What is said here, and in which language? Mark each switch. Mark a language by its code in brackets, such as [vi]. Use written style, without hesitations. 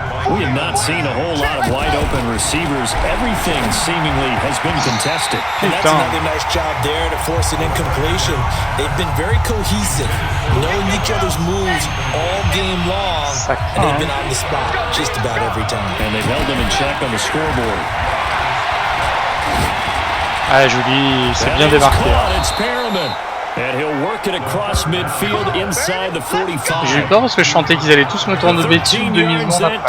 [en] We have not seen a whole lot of wide-open receivers. Everything seemingly has been contested. And that's another nice job there to force an incompletion. They've been very cohesive, knowing each other's moves all game long, and they've been on the spot just about every time. And they've held them in check on the scoreboard. [fr] Ah, joli, c'est bien démarqué. [en] And he'll work it across midfield inside the 45. [fr] J'ai eu peur parce que je sentais qu'ils allaient tous me tourner de bêtises 2 minutes après.